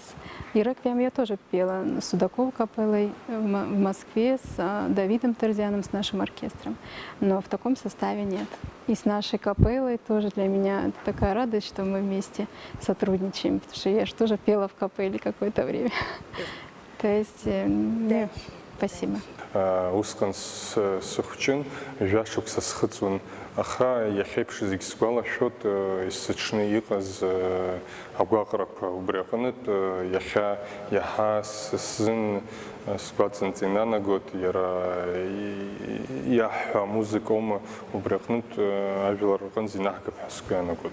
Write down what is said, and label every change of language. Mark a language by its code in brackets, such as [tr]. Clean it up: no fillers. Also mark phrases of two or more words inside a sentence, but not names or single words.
[ru] И реквием я тоже пела с Судаков капеллой в Москве, с Давидом Терзианом, с нашим оркестром. Но в таком составе нет. И с нашей капеллой тоже для меня это такая радость, что мы вместе сотрудничаем, потому что я же тоже пела в капелле какое-то время. То есть Спасибо. [ab] Усҟан сыхәҷын, жәашықәса схыҵуан, аха иахьеиԥш зегь сгәалашәоит исыҽны иҟаз агәаҟрақәа убри аҟнытә иахьа иаҳа сзын сгәаҵанҵа инанагоит иара иаҳҳәо амузыка аума убри аҟнытә ажәлар рҟынӡа инаҳгап ҳәа сгәы иаанагоит.